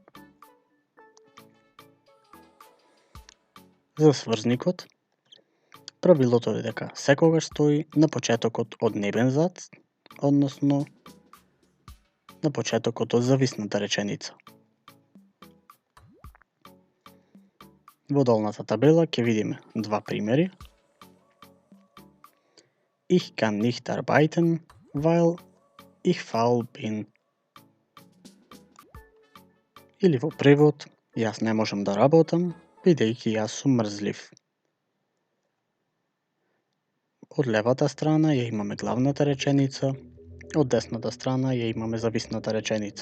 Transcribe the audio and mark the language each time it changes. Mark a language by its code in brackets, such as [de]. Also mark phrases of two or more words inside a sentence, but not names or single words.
[mk] За сврзникот, правилото е дека секогаш стои на почетокот од Nebensatz, односно на почетокот од зависната реченица. Во долната табела ќе видиме два примери. [de] Ich kann nicht arbeiten, weil ich faul bin. [mk] Или во превод, јас не можам да работам, бидејќи јас сум мрзлив. Од левата страна ја имаме главната реченица, од десната страна ја имаме зависната реченица.